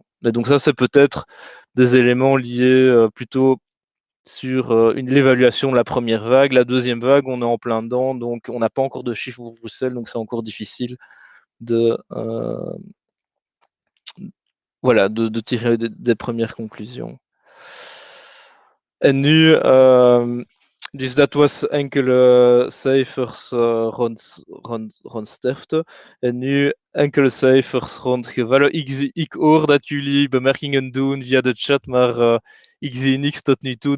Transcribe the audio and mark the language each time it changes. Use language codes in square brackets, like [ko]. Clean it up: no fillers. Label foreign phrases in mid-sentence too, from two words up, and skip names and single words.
[fr] Mais donc ça, c'est peut-être des éléments liés plutôt sur l'évaluation de la première vague. La deuxième vague, on est en plein dedans, donc on n'a pas encore de chiffres pour Bruxelles, donc c'est encore difficile de tirer des premières conclusions. [nl] En nu, dus dat was enkele cijfers rond sterfte. En nu enkele cijfers rond gevallen. Ik hoor dat jullie bemerkingen doen via de chat, maar ik zie niks tot nu toe.